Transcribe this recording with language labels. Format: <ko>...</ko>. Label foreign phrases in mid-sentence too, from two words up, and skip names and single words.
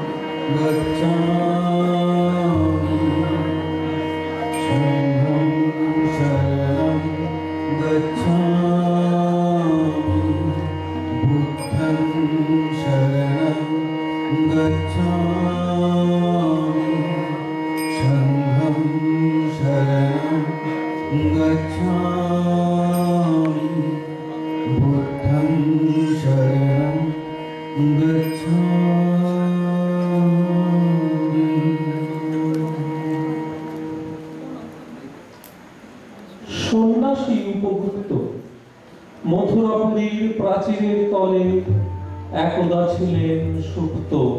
<pi>गच्छामि शरणं शरणं गच्छामि बुद्धं शरणं गच्छामि शरणं गच्छामि बुद्धं शरणं गच्छामि।</pi> <bn>সন্ন্যাসী উপভুক্ত মথুরাপুরীর প্রাচীরের তলে একদা ছিলেন সুপ্ত।</bn>